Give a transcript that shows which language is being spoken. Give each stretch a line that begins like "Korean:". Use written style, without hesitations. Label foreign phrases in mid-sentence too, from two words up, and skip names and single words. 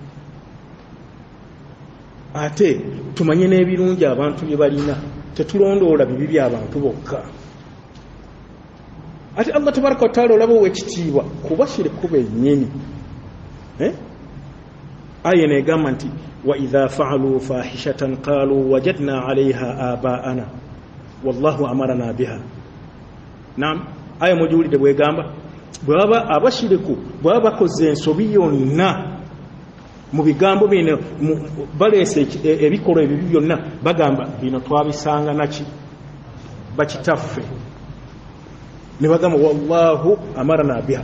Ganda: Ate tumanye n'ebirungi abantu bye balina, tetulondoola bibi by'abantu bokka. Ate
Arabic: الله تبارك وتعالى
Ganda: olaba ow'ekitiibwa kubashiriku bennyini. Aya neegamba nti
Arabic: وإذا فعلوا فاحشة قالوا وجدنا عليها آباءنا والله أمرنا بها.
Ganda: Naam, aya mujuulidde bwegamba bwaba abashiriku bwaba bakoze ensobi yonna mu bigambo bino, baleese ebikolwa ebibi byonna, bagamba bino twabisanga naki bakitaffe, ne bagamba
Arabic: والله أمرنا بها.